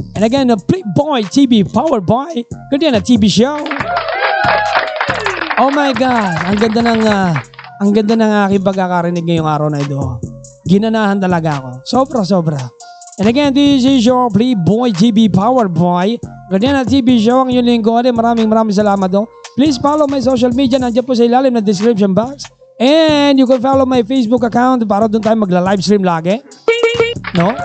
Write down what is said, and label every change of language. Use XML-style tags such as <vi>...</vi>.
<en>And again, Playboy TV, powered by Gardena TV show. Oh my God.</en> <tl>Ang ganda ng aking pagkakarinig ngayong araw na ito. Ginanahan talaga ako. Sobra.</tl> <en>And again, this is your Playboy TV, powered by Gardena TV show.</en> <tl>Ang iyong linggo. Maraming salamat, do.</tl> <en>Please follow my social media.</en> <tl>Nandiyan po sa ilalim na description box.</tl> <en>And you can follow my Facebook account</en> <tl>para doon tayo magla-livestream lagi. No?</tl>